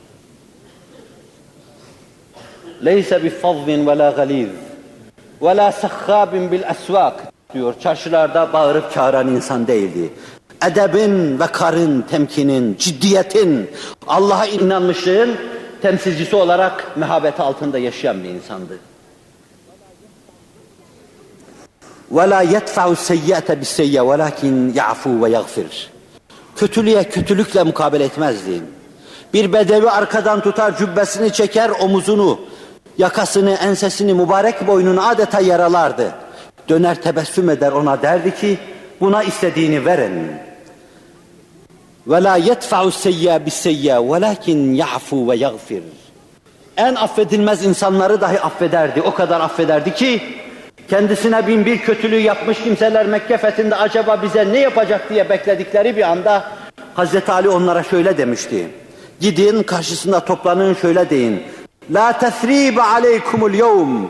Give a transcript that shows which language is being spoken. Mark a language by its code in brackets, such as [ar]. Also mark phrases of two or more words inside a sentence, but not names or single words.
[ar] ليس بفظ ولا غليظ ولا صخاب بالأسواق diyor. [tr] Çarşılarda bağırıp çağıran insan değildi. Edebin ve karın, temkinin, ciddiyetin, Allah'a inanmışlığın temsilcisi olarak mehabeti altında yaşayan bir insandı. [ar] وَلَا يَدْفَعُ السَّيِّئَةَ بِالسَّيِّئَ وَلَكِنْ يَعْفُوا وَيَغْفِرْ. [tr] Kötülüğe kötülükle mukabele etmezdi. Bir bedevi arkadan tutar, cübbesini çeker, omuzunu, yakasını, ensesini, mübarek boynunu adeta yaralardı. Döner tebessüm eder, ona derdi ki, buna istediğini verin. [ar] وَلَا يَدْفَعُ السَّيِّئَ بِالسَّيِّئَ وَلَكِنْ يَعْفُوا وَيَغْفِرْ. [tr] En affedilmez insanları dahi affederdi. O kadar affederdi ki, kendisine bin bir kötülüğü yapmış kimseler Mekke fethinde acaba bize ne yapacak diye bekledikleri bir anda Hazreti Ali onlara şöyle demişti. Gidin karşısında toplanın, şöyle deyin. [ar] لا تثريب عليكم اليوم.